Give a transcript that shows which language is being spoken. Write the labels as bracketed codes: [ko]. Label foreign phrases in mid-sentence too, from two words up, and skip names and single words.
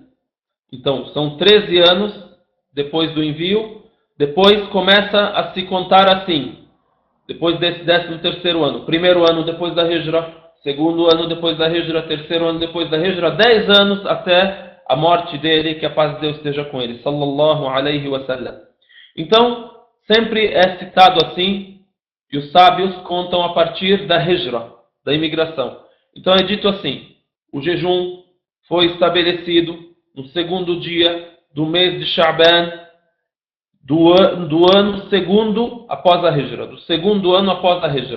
[pt] Então, são 13 anos depois do envio, depois começa a se contar assim, depois desse 13º ano. Primeiro ano depois da Hijra, segundo ano depois da Hijra, terceiro ano depois da Hijra, 10 anos até a morte dele, que a paz de Deus esteja com ele, [ar] صلى الله عليه وسلم. [pt] Então, sempre é citado assim, e os sábios contam a partir da Hijra, da imigração. Então é dito assim, o jejum foi estabelecido no 2º dia do mês de Sha'ban, do ano 2º após a Hijra, do 2º ano após a Hijra.